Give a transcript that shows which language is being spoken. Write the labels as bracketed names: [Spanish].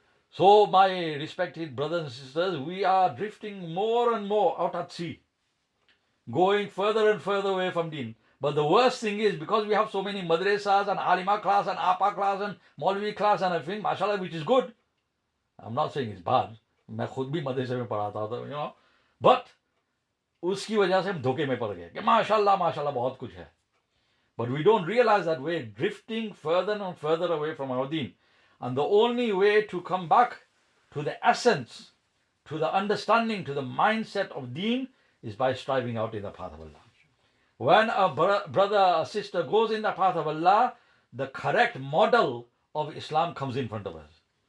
[English] So my respected brothers and sisters, we are drifting more and more out at sea, going further and further away from deen. But the worst thing is, because we have so many madrasas and alima class and apa class and maulvi class and everything, mashallah, which is good. I'm not saying it's bad. [Hindi] मैं खुद भी मदरसे में पढ़ाता था, [English] you know. [Hindi] But उसकी वजह से हम धोखे में पड़ गए कि माशाल्लाह माशाल्लाह बहुत कुछ है. [English] But we don't realize that we're drifting further and further away from our deen. And the only way to come back to the essence, to the understanding, to the mindset of deen is by striving out in the path of Allah. When a brother or sister goes in the path of Allah, the correct model of Islam comes in front of us.